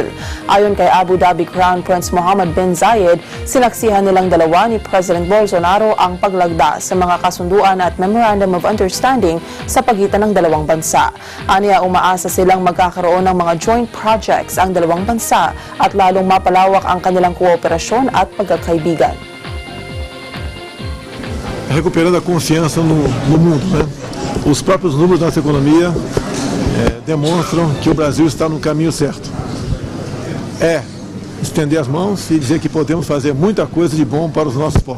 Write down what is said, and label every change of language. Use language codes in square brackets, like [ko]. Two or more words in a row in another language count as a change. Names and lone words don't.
[tl] Ayon kay Abu Dhabi Crown Prince Mohammed bin Zayed, sinaksihan nilang dalawa ni President Bolsonaro ang paglagda sa mga kasunduan at [en] Memorandum of Understanding [tl] sa pagitan ng dalawang bansa. Aniya, umaasa silang magkakaroon ng mga [en] joint projects [tl] ang dalawang bansa at lalong mapalawak ang kanilang kooperasyon at pagkakaibigan. [pt] Recuperando a confiança no mundo, né? Os próprios números da nossa economia demonstram que o Brasil está no caminho certo. É estender as mãos e dizer que podemos fazer muita coisa de bom para os nossos povos.